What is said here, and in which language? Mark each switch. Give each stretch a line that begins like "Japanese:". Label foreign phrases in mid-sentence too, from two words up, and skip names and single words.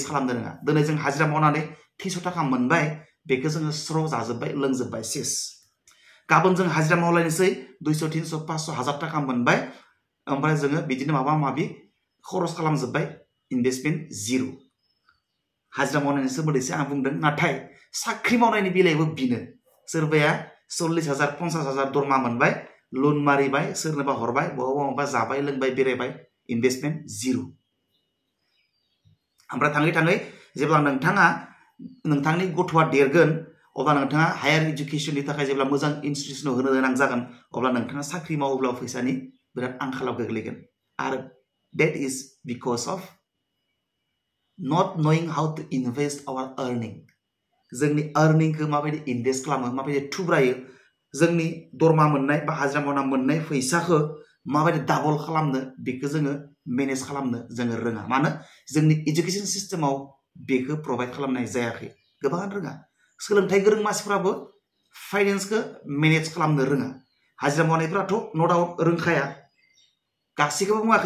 Bodo: खालामनो रोङा दिनै जों हाजिरा मावनानै 300 थाखा मोनबाय बेखौ जोङो स्र' जाजोब्बाय लोंजोब्बाय सेस गाबोन जों हाजिरा मावलायनोसै 200 300 500 1000 थाखा मोनबाय ओमफ्राय जोङो बिदिनो माबा माबि खरस खालामजोब्बाय इनभेस्टमेन्ट जिर' हाजिरा मावनायनि सोमोन्दैसो आं बुंदों नाथाय साख्रि मावनायनि बेलायावबो बिनो सोरबाया 40,000 50,000 दरमा मोनबाय लोन मारिबाय सोरनोबा हरबाय बहाबा जाबाय लोंबाय बेरायबाय इनभेस्टमेन्ट जिर' ओमफ्राय थाङै थाङै जेब्ला नोंथाङा नोंथांनि गथ'आ देरगोन अब्ला नोंथाङा
English: higher educationनि
Bodo: थाखाय जेब्ला मोजां इनस्टिट्यूशनाव होनो गोनां जागोन अब्ला नोंथाङा साख्रि मावोब्ला फैसानि बिराद आंखालाव गोग्लैगोन आरो
English: that is because of not knowing how to invest our
Bodo: earning जोंनि अर्निंखौ माबायदि इनभेस्ट खालामो माबायदि थुब्रायो जोंनि दरमा मोननाय बा हाजिरा मावना मोननाय फैसाखौ माबायदि डाबल खालामनो बेखौ जोङो मेनेज खालामनो जोङो रोङा मानो जोंनि एजुकेशन सिस्टेमाव बेखौ प्रोवाइड खालामनाय जायाखै गोबां रोङा सोलोंथाइ गोरों मानसिफ्राबो फाइनेन्सखौ मेनेज खालामनो रोङा हाजिरा मावनायफ्राथ'
English: no doubt
Bodo: रोंखाया गासैखौबो बुङाखै